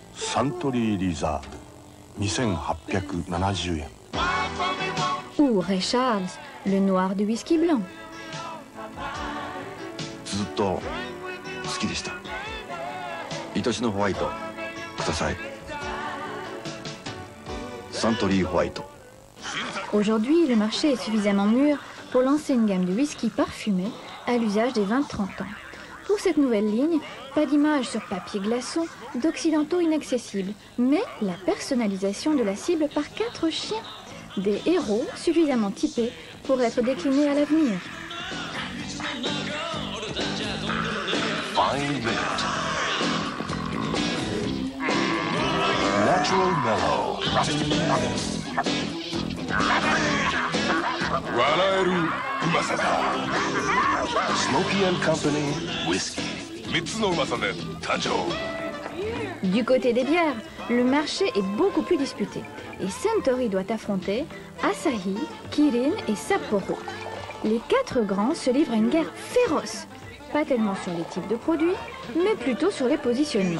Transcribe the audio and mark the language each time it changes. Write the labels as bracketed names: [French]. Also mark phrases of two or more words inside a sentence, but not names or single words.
[French] Suntory Reserve, 2870 yen. Ou Ray Charles, le noir du whisky blanc. [Japanese] ずっと好きでした。愛しのホワイトください。サントリーホワイト。 [French] Aujourd'hui, le marché est suffisamment mûr pour lancer une gamme de whisky parfumés à l'usage des 20-30 ans. Pour cette nouvelle ligne, pas d'image sur papier glaçon, d'occidentaux inaccessibles, mais la personnalisation de la cible par 4 chiens. Des héros suffisamment typés pour être déclinés à l'avenir. [Japanese] Fine Mint. Natural Mellow. 笑えるうまさだ。 Smoky and Company Whiskey. 3 つのうまさで誕生。 [French] Du côté des bières, le marché est beaucoup plus disputé. Et Suntory doit affronter Asahi, Kirin et Sapporo. Les 4 grands se livrent à une guerre féroce. Pas tellement sur les types de produits, mais plutôt sur les positionnements.